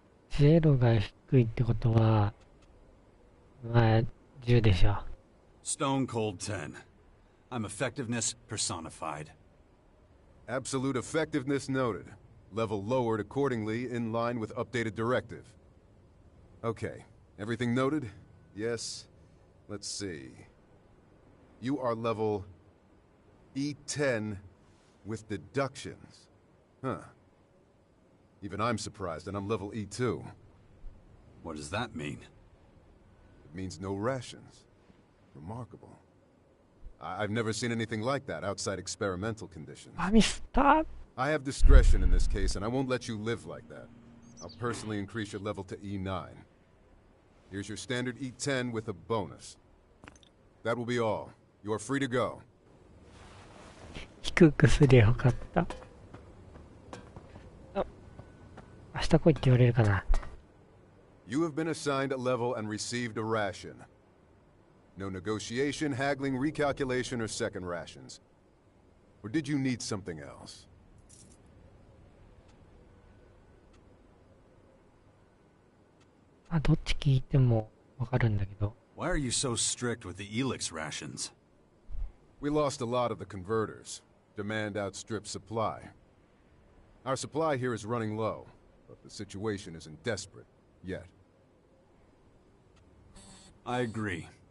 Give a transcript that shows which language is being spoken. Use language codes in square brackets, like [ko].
[ja] 0が低いってことは、まあ、10でしょ。 [en] Stone Cold 10. I'm effectiveness personified. Absolute effectiveness noted. Level lowered accordingly in line with updated directive. Okay. Everything noted? Yes. Let's see. You are level E10 with deductions. Huh. Even I'm surprised, and I'm level E2. What does that mean? It means no rations. Remarkable. I've never seen anything like that outside experimental conditions. Stop! I have discretion in this case, and I won't let you live like that. I'll personally increase your level to E9. Here's your standard E10 with a bonus. That will be all. You are free to go. [ja] 低くすりゃよかった。あ、明日来いって言われるかな。 [en] You have been assigned a level and received a ration. No negotiation, haggling, recalculation, or second rations. Or did you need something else? [ja] あ、どっち聞いてもわかるんだけど。 [en] Why are you so strict with the Elix rations? We lost a lot of the converters. Demand outstrips supply. Our supply here is running low, but the situation isn't desperate yet. I agree.